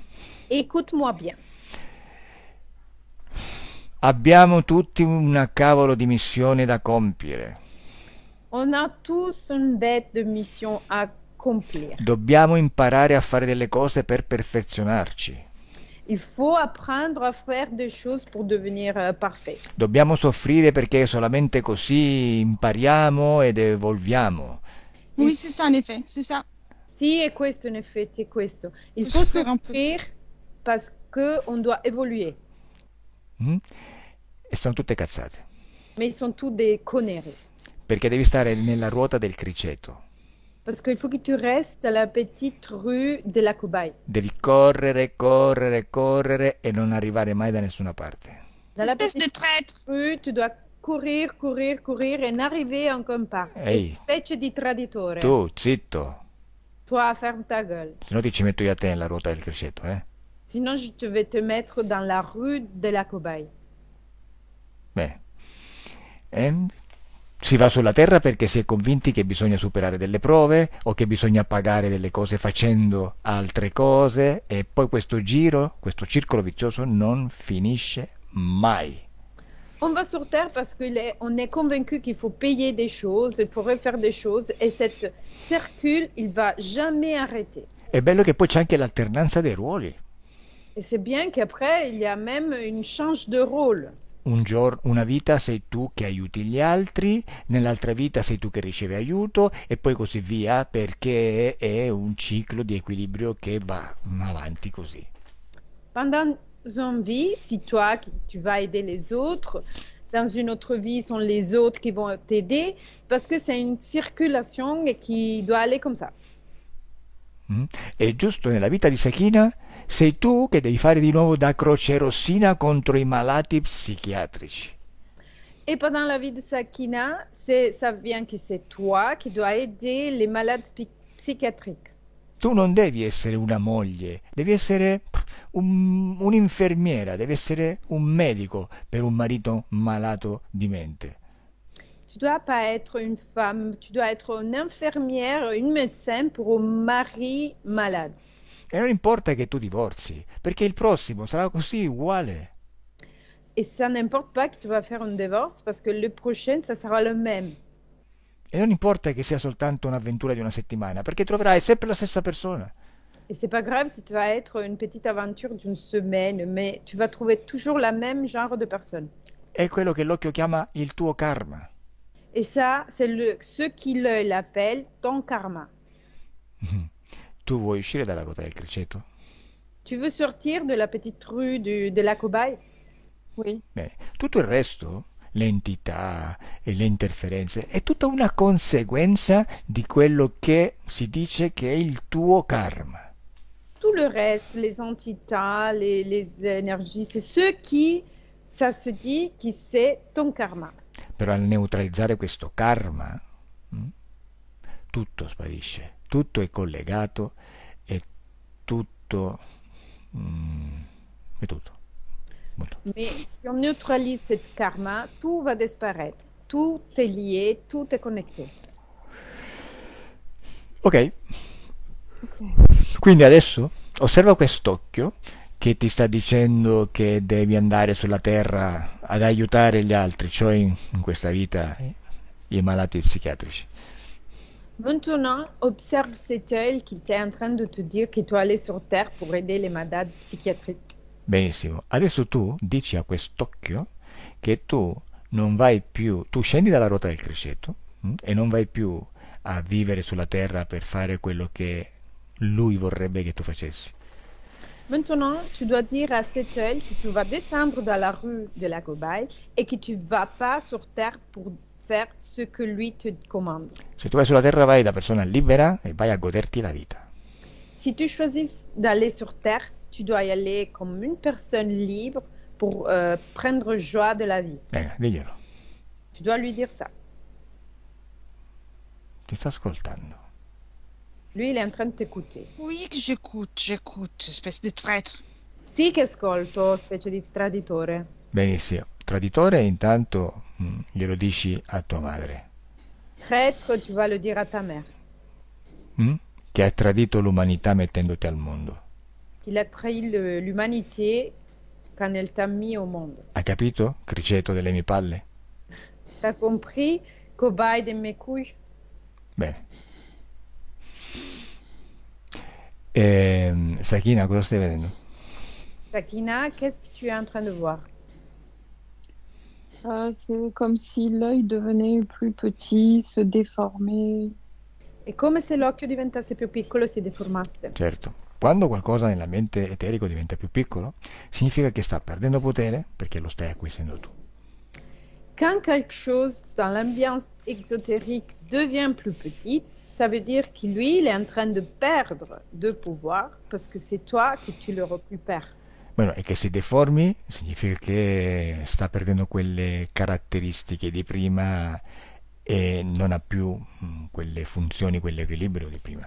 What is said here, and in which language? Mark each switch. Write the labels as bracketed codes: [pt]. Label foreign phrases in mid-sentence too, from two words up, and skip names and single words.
[fr] Écoute-moi bien. [it] Abbiamo tutti una cavolo di missione da compiere. [fr] On a tous une bête de mission à accomplir. [it] Dobbiamo imparare a fare delle cose per perfezionarci. [fr] Il faut apprendre à faire des choses pour devenir parfait. [it] Dobbiamo soffrire perché solamente così impariamo ed evolviamo. [fr] Oui, c'est ça, en effet, c'est ça. [it] Sì, è questo in effetti, è questo. [fr] Il Faut faut souffrir un peu. souffrir parce qu'on doit évoluer. [it] Mm? E sono tutte cazzate. [fr] Mais ils sont tous des conneries. [it] Perché devi stare nella ruota del criceto. [fr] Parce qu'il faut que tu restes à la petite rue de la cobaye. [it] Devi correre, correre, correre e non arrivare mai da nessuna parte. [fr] Dans la Espèce de petite traître. rue, tu dois courir, courir, courir et n'arriver en aucun part. [it] Ehi. Specie di traditore. Tu, zitto, [fr] Toi, ferme ta gueule. [it] se no ti ci metto io a te nella ruota del criceto, eh? [fr] Sinon, je te vais te mettre dans la rue de la cobaye. [it] Bene. Si va sulla Terra perché si è convinti che bisogna superare delle prove o che bisogna pagare delle cose facendo altre cose e poi questo giro, questo circolo vizioso non finisce mai. [fr] On va sur Terre parce qu'on est convaincu qu'il faut payer des choses, il faut refaire des choses, et cette circule, il va jamais arrêter. [it] È bello che poi c'è anche l'alternanza dei ruoli. [fr] Et c'est bien qu'après, il y a même une change de rôle. [it] Una vita sei tu che aiuti gli altri, nell'altra vita sei tu che ricevi aiuto e poi così via, perché è un ciclo di equilibrio che va avanti così. [fr] Pendant une vie, si toi, tu vas aider les autres, dans une autre vie, sont les autres qui vont t'aider, parce que c'est une circulation qui doit aller comme ça. [it] E giusto nella vita di Sakina sei tu che devi fare di nuovo da croce rossina contro i malati psichiatrici. [fr] Et pendant la vie de Sakina, ça vient que c'est toi qui dois aider les malades psychiatriques. [it] Tu non devi essere una moglie, devi essere un'infermiera, devi essere un medico per un marito malato di mente. [fr] Tu dois pas être une femme, tu dois être une infirmière, une médecin pour un mari malade. [it] E non importa che tu divorzi, perché il prossimo sarà così uguale. [fr] Et ça n'importe pas que tu vas faire un divorce parce que le prochain, ça sera le même. [it] E non importa che sia soltanto un'avventura di una settimana, perché troverai sempre la stessa persona. [fr] Et c'est pas grave si tu vas être une petite aventure d'une semaine, mais tu vas trouver toujours la même genre de personne. [it] È quello che l'occhio chiama il tuo karma. [fr] Et ça, c'est ce qu'il appelle ton karma. [it] Tu vuoi uscire dalla ruota del criceto? [fr] Tu veux sortir de la petite rue de la cobaye? Oui. [it] Bene, tutto il resto, le entità e le interferenze, è tutta una conseguenza di quello che si dice che è il tuo karma. [fr] Tout le reste, les entités, les énergies, c'est ce qui, ça se dit que c'est ton karma. [it] Però al neutralizzare questo karma, tutto sparisce, tutto è collegato e tutto è tutto. Molto. [fr] Mais si on neutralise cette karma, tout va disparaître. Tout est lié, tout est connecté. [it] Ok, quindi adesso osserva quest'occhio che ti sta dicendo che devi andare sulla terra ad aiutare gli altri, cioè in questa vita i malati psichiatrici. [fr] Maintenant, observe cet œil qui est en train de te dire qu'il doit aller sur Terre pour aider les malades psychiatriques. [it] Benissimo, adesso tu dici a quest'occhio che tu non vai più, tu scendi dalla ruota del criceto e non vai più a vivere sulla terra per fare quello che lui vorrebbe che tu facessi. [fr] Maintenant, tu dois dire à cet œil que tu vas descendre dans la rue de la cobaye et que tu ne vas pas sur Terre pour faire ce que lui te commande. [it] Se tu vai sulla terra vai da persona libera e vai a goderti la vita. [fr] Si tu choisis d'aller sur Terre, tu dois y aller comme une personne libre pour prendre joie de la vie. [it] Bene, diglielo. [fr] Tu dois lui dire ça. [it] Ti sta ascoltando. [fr] Lui, il est en train de t'écouter. Oui, que j'écoute, espèce de traître. [it] Sì che ascolto, specie di traditore. Benissimo. Traditore intanto glielo dici a tua madre. [fr] Traître, tu vas le dire à ta mère. [it] Che ha tradito l'umanità mettendoti al mondo. [fr] Qu'il a trahi l'humanité quand elle t'a mis au monde. [it] Ha capito, criceto delle mie palle? [fr] T'as compris, cobaye de mes couilles? [it] Bene. Sakina, cosa stai vedendo? [fr] Sakina, qu'est-ce que tu es en train de voir? C'est comme si l'œil devenait plus petit, se déformait. [it] È come se l'occhio diventasse più piccolo e si deformasse. Certo, quando qualcosa nell'ambiente eterico diventa più piccolo, significa che sta perdendo potere perché lo stai acquisendo tu. [fr] Quand quelque chose dans l'ambiance exotérique devient plus petite, ça veut dire que lui, il est en train de perdre de pouvoir parce que c'est toi que tu le récupères. [it] Bueno, e che si deformi significa che sta perdendo quelle caratteristiche di prima e non ha più quelle funzioni, quell'equilibrio di prima.